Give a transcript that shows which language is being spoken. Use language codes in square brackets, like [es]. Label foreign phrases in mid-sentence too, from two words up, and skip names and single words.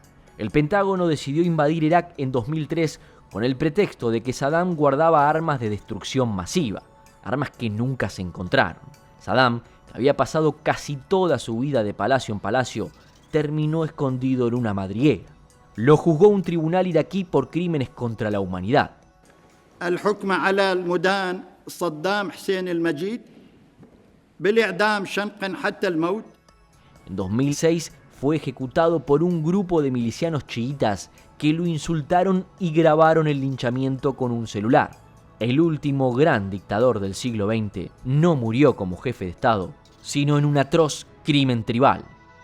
[es] El Pentágono decidió invadir Irak en 2003 con el pretexto de que Saddam guardaba armas de destrucción masiva, armas que nunca se encontraron. Saddam, que había pasado casi toda su vida de palacio en palacio, terminó escondido en una madriguera. Lo juzgó un tribunal iraquí por crímenes contra la humanidad. [ar] الحكم على المدان صدام حسين المجيد بالإعدام شنقا حتى الموت. [es] En 2006 fue ejecutado por un grupo de milicianos chiitas que lo insultaron y grabaron el linchamiento con un celular. El último gran dictador del siglo XX no murió como jefe de Estado, sino en un atroz crimen tribal.